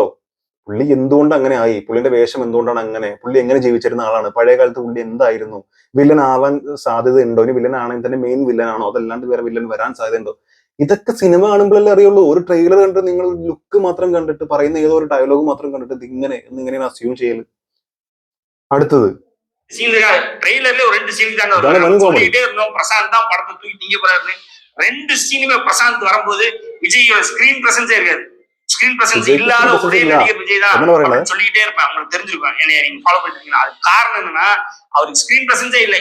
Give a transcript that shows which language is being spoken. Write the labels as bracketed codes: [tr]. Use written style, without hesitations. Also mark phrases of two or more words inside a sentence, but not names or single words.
[ml] പുള്ളി എന്തുകൊണ്ട് അങ്ങനെ ആയി, പുള്ളിന്റെ വേഷം എന്തുകൊണ്ടാണ് അങ്ങനെ, പുള്ളി എങ്ങനെ ജീവിച്ചിരുന്ന ആളാണ്, പഴയ കാലത്ത് പുള്ളി എന്തായിരുന്നു, വില്ലൻ ആവാൻ സാധ്യത ഉണ്ടോ, ഇനി വില്ലൻ ആണെങ്കിൽ തന്നെ മെയിൻ വില്ലൻ ആണോ, അതല്ലാണ്ട് വേറെ വില്ലൻ വരാൻ സാധ്യതയുണ്ടോ, ഇതൊക്കെ സിനിമ കാണുമ്പോഴല്ലേ അറിയുള്ളൂ. ഒരു ട്രെയിലർ കണ്ടിട്ട് നിങ്ങൾ ലുക്ക് മാത്രം കണ്ടിട്ട് പറയുന്ന ഏതോ ഒരു ഡയലോഗ് മാത്രം കണ്ടിട്ട് ഇത് ഇങ്ങനെയാണ് അസ്യൂം ചെയ്യല്. അടുത്തത് [ta] ட்ரெய்லர்ல ஒரு 2 சீன் தாங்க வரும். சொல்லிட்டே இருந்தோம் பிரசாந்த் தான் படத்தை தூக்கி நீங்க போறாரு. 2 சீனுமே பிரசாந்த் வரும்போது விஜயோட [en] screen presence [ta] இருக்காது. [en] screen presence [ta] இல்லாத ஒரே நடிகர் விஜய் தான் சொல்லிட்டே இருப்பேன். உங்களுக்கு தெரிஞ்சிருக்கும், என்ன நீங்க ஃபாலோ பண்ணிருக்கீங்க. அது காரணம் என்னன்னா அவருக்கு [en] screen presence [ta] இல்லை.